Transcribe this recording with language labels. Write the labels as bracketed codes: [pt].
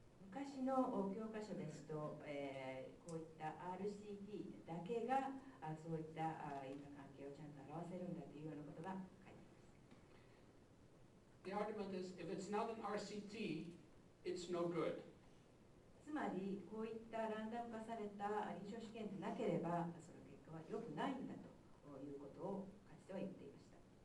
[ja] 昔の教科書ですと、こういった RCT だけがそういった因果関係をちゃんと表せるんだというようなことが書いてあります。 [en] The argument is, if it's not an RCT, it's no good. [ja] つまり、こういったランダム化された臨床試験でなければ、その結果は良くないんだということをかつては言っていました。